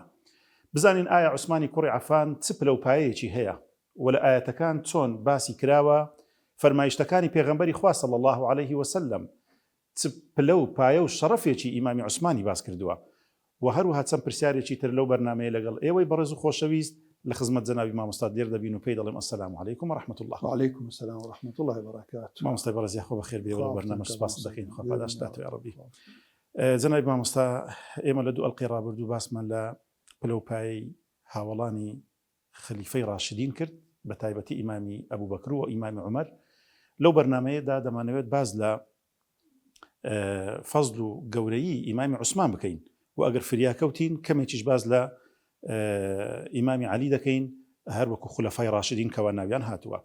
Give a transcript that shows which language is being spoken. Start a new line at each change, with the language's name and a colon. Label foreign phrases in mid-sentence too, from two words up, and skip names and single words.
Central Kurdish: بزانین ئایا عوسمانی کوڕی عەفان چ پلە و پایەیەکی هەیە و لە ئاەتەکان چۆن باسی کراوە فەرمایشتەکانی پێغەمبەری خوا
Arabic: صلی الله عليه وسلم
Central Kurdish: چ پلە و پایە و شەڕەفێکی ئیمامی عوسمانی باس کردووە، و هەروها چەند پرسیارێکی تر لەو بەرنامەیە لەگەڵ ئێوەی بەڕێز و خۆشەویست لە خزمەت جەنابی مامۆستا دێر دەبین و پێی دەڵێم
Arabic: ئەسەلام عەلەیکوم وەڕەحمەتوڵڵاه. وعليكم السلام ورحمة الله وبركاته.
Central Kurdish: مامۆستای بەڕێز خۆ بەخێر بێ و بەرنامە سپاس دەکەین. خوا پاداشتات
Arabic: یا ڕەبی.
Central Kurdish: جەنابی مامۆستا، ئێمە لە دوو ئەڵقەی ڕابردوو باسمان لە پلە و پایەی هاوڵانی خەلیفەی ڕاشدین کرد، بە تایبەتی ئیمامی ئەبوبەکر و ئیمامی عومەر. لەو بەرنامەیەدا دەمانەوێت باز لە فەزل و گەورەیی ئیمامی عوسمان بکەین، و ئەگەر فریاکەوتین کەمێکیش باز لە ئیمامی عەلی دەکەین، هەر وەکو خولەفای ڕاشدین کەوا ناویان هاتووە.